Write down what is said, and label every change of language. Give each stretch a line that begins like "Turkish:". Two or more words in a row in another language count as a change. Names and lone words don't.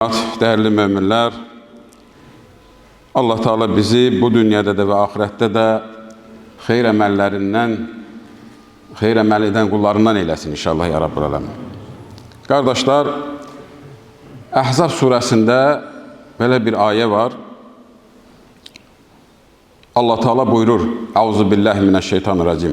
Turkish: Değerli müminler, Allah Teala bizi bu dünyada da ve ahirette de
Azerbaijani: xeyr əməllərindən, xeyr əməl edən qullarından eyləsin
Arabic: إن شاء الله يا رب العالمين.
Azerbaijani: Qardaşlar, Əhzab surəsində belə bir ayə var.
Turkish: Allah Teala buyurur:
Arabic: أعوذ بالله من الشيطان الرجيم.